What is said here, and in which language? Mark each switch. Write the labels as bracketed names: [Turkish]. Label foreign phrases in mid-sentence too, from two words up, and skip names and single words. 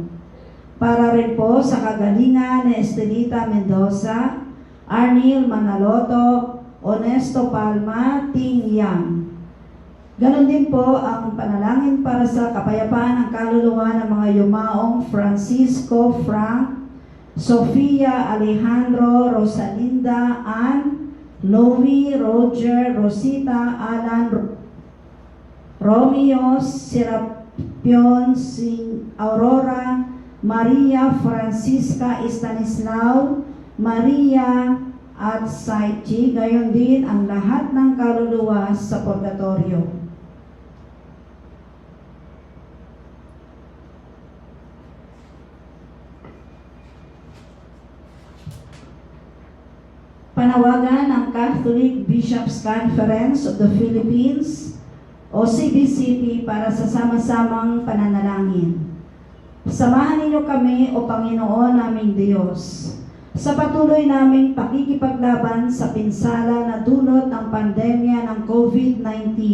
[Filipino] Para rin po sa kagalingan ni Estelita Mendoza, Arnil Manaloto, Honesto Palma, Ting Yang. Ganon din po ang panalangin para sa kapayapaan ng kaluluwa ng mga yumaong Francisco Frank, Sofia Alejandro, Rosalinda Ann, Louie, Roger, Rosita, Alan, Romeo, Serapion, Aurora, Maria Francisca Estanislao, Maria at Saichi, gayon din ang lahat ng kaluluwa sa purgatorio. Panawagan ng Catholic Bishops' Conference of the Philippines o CBCP para sa sama-samang pananalangin. Samahan ninyo kami o Panginoon naming Diyos sa patuloy naming pakikipaglaban sa pinsala na dulot ng pandemya ng COVID-19.